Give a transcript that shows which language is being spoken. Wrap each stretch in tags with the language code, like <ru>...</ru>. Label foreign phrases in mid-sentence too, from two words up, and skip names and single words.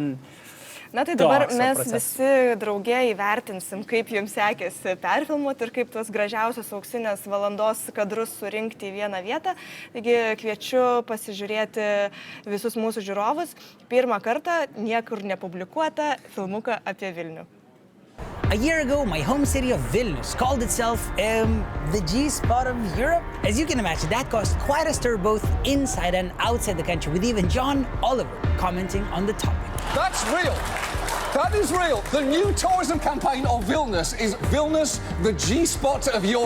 <lt>Na tai dabar mes visi drauge įvertinsim, kaip jums sekėsi perfilmuoti ir kaip tos gražiausios auksinės valandos kadrus surinkti į vieną vietą. Taigi kviečiu pasižiūrėti visus mūsų žiūrovus. Pirmą kartą niekur nepublikuota filmuką apie Vilnių.</lt> <en>A year ago, my home city of Vilnius called itself the G-spot of Europe. As you can imagine, that caused quite a stir both inside and outside the country, with even John Oliver commenting on the topic. That's real. That is real. The new tourism campaign of Vilnius is Vilnius, the G-spot of Europe.</en>